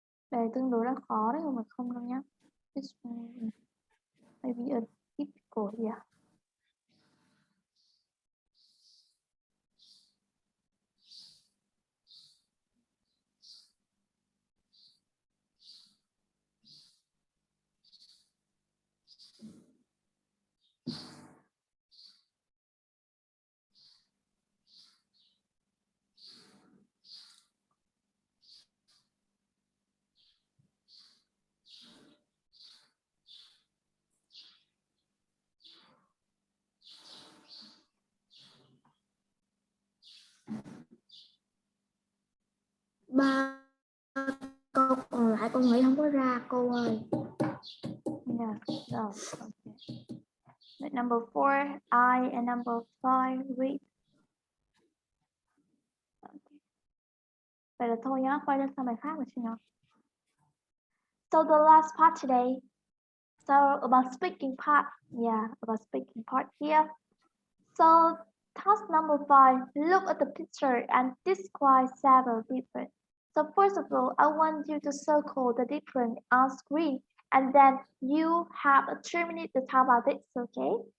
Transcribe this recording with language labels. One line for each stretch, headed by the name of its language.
Vietnamese: Bài tương đối là khó đấy, không phải không đâu nhá.
English: This one maybe a difficult, yeah.
Vietnamese: Ba câu còn lại con nghĩ không có ra cô ơi.
English: Yeah, no, okay. But number 4, I, and number 5, read. Okay.
Vietnamese: Vậy là thôi nhá, quay lên sang bài khác rồi chị nhá.
English: So the last part today. So about speaking part, yeah, about speaking part here. So task number 5, look at the picture and describe several different. So first of all, I want you to circle the different on screen, and then you have 3 minutes to talk about it, okay?